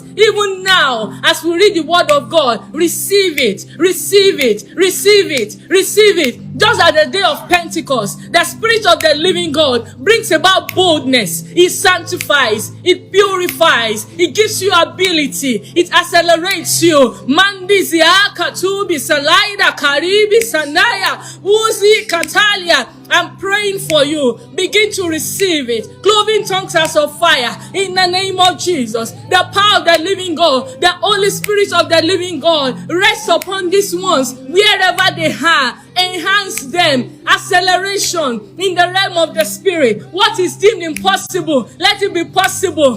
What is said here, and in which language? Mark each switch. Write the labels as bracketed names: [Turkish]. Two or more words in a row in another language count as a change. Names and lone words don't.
[English] Even now, as we read the word of God, receive it. Just at the day of Pentecost, the Spirit of the living God brings about boldness. It sanctifies, it purifies, it gives you ability, it accelerates you. Mandizi akatubi salaida karibi sanaya uzi katalia. I'm praying for you. Begin to receive it. Cloven tongues as of fire in the name of Jesus. The power of the living God, the Holy Spirit of the living God, rests upon these ones wherever they are. Enhance them. Acceleration in the realm of the Spirit. What is deemed impossible, let it be possible.